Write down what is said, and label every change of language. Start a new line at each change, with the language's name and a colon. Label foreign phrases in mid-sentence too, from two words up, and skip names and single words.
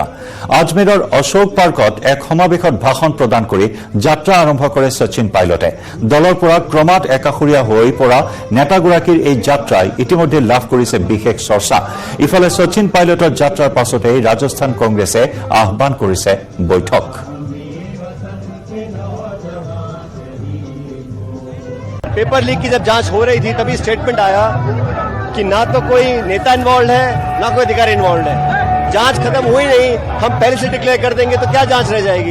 Assamese: আজমেৰৰ অশোক পাৰ্কত এক সমাৱেশত ভাষণ প্ৰদান কৰি যাত্ৰা আৰম্ভ কৰে শচীন পাইলটে। দলৰ পৰা ক্ৰমাৎ একাষৰীয়া হৈ পৰা নেতাগৰাকীৰ এই যাত্ৰাই ইতিমধ্যে লাভ কৰিছে বিশেষ চৰ্চা। ইফালে শচীন পাইলটৰ যাত্ৰাৰ পাছতেই ৰাজস্থান কংগ্ৰেছে আহ্বান কৰিছে বৈঠক।
Hindi: पेपर लीक की जब जांच हो रही थी तभी स्टेटमेंट आया कि ना तो कोई नेता इन्वॉल्व है ना कोई अधिकारी इन्वॉल्व है। जांच खत्म हुई नहीं, हम पहले से डिक्लेयर कर देंगे तो क्या जांच रह जाएगी।